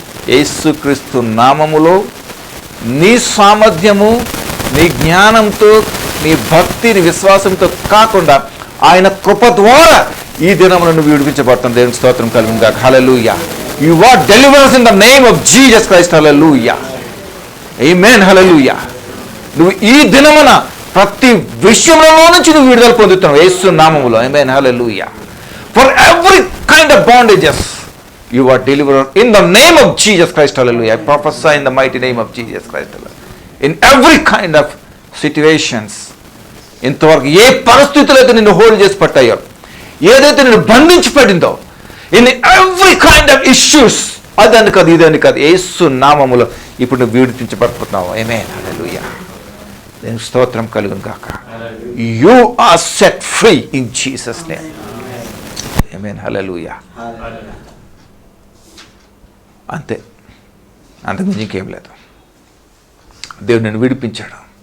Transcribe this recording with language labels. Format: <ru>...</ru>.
<te>యేసుక్రీస్తు నామములో నీ సామర్థ్యము, నీ జ్ఞానంతో, నీ భక్తి, నీ విశ్వాసంతో కాకుండా ఆయన కృప ద్వారా ఈ దినమును నువ్వు విడిపించబడతాను. దేవుని స్తోత్రం కలుగును గాక. హల్లెలూయా.</te> <en>You are delivers in the name of Jesus Christ.</en> <te>హల్లెలూయా. ఆమేన్, హల్లెలూయా. నువ్వు ఈ దినమున ప్రతి విషయంలో నుంచి నువ్వు విడుదల పొందుతున్నావు యేసు నామములో. ఆమేన్, హల్లెలూయా.</te> <en>For every kind of bondages you are delivered in the name of Jesus Christ. Hallelujah. I prophesy in the mighty name of Jesus Christ. In every kind of situations,</en> <te>ఇంతవరకు ఏ పరిస్థితులు అయితే నిన్ను హోల్డ్ చేసి పట్టాయో, ఏదైతే నిన్ను బంధించి పడిందో,</te> <en>in every kind of issues,</en> <te>అదని కాదు ఇదని కాదు, యేసు నామములో ఇప్పుడు నువ్వు విడిపించబడుతున్నావు. ఆమేన్, హల్లెలూయా. దేవుని స్తోత్రం కలుగును గాక.</te> <en>You are set free in Jesus name.</en> <te>ఆమేన్, హల్లెలూయా. అంతే, అంతకుమించి ఇంకేం లేదు. దేవుడు నిన్ను విడిపించాడు.</te>